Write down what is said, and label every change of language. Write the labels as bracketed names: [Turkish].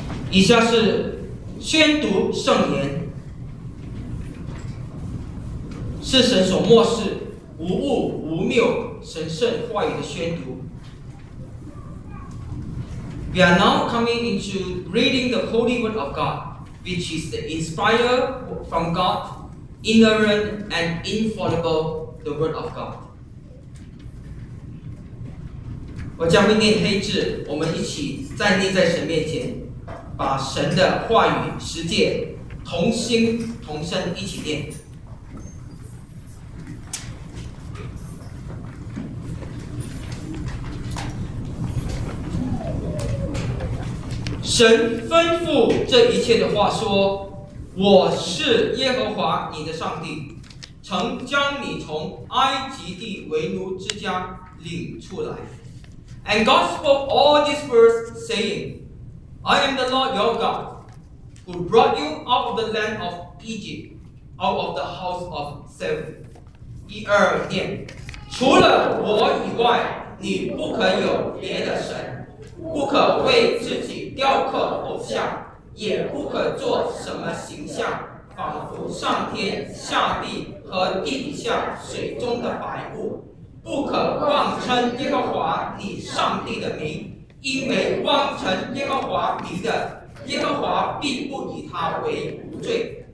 [Chinese] 以下是宣读圣言，是神所默示无误无谬神圣话语的宣读。 [English] We are now coming into reading the Holy Word of Godwhich is the inspired from God, inerrant and infallible, the Word of God. [Chinese] 我将会念黑字，我们一起站立在神面前，把神的话语实践，同心同声一起念。神吩咐这一切的话说，我是耶和华你的上帝，曾将你从埃及地为奴之家领出来。 [English] And God spoke all these words saying, I am the Lord your God, who brought you out of the land of Egypt, out of the house of slavery. [Chinese] 第二念，除了我以外，你不可有别的神，不可为自己雕刻偶像，也不可做什么形象，仿佛上天下地和地底下水中的白物，不可妄称耶和华你上帝的名，因为妄称耶和华名的，耶和华必不以他为无罪。